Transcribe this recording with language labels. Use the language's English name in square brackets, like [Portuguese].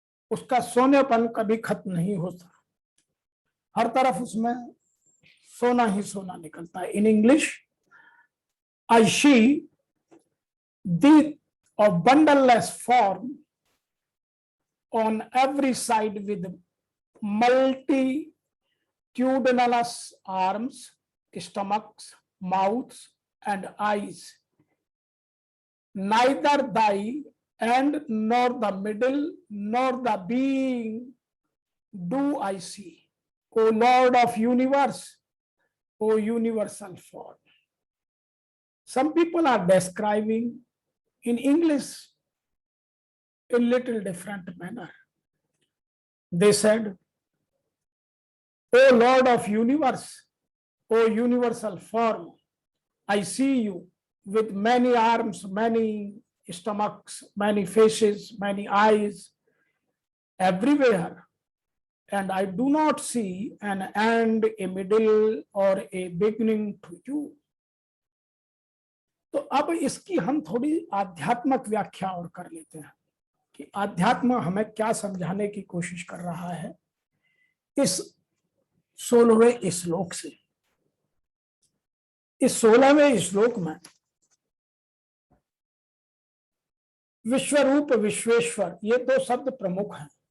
[Hindi] उसका सोनेपन कभी खत्म नहीं होता, हर तरफ उसमें सोना ही सोना निकलता है। In English, [English] I see the bundleless form on every side with multitudinous arms, stomachs, mouths, and eyes. Neither the end nor the middle nor the being do I see. O Lord of universe, O universal form. Some people are describing in English a little different manner. They said, O Lord of universe, O universal form, I see you with many arms, many stomachs, many faces, many eyes, everywhere, and I do not see an end, a middle, or a beginning to you. [Hindi] तो अब इसकी हम थोड़ी आध्यात्मिक व्याख्या और कर लेते हैं कि आध्यात्म हमें क्या समझाने की कोशिश कर रहा है इस 16वें श्लोक से। इस 16वें श्लोक में विश्वरूप, विश्वेश्वर, ये दो शब्द प्रमुख हैं।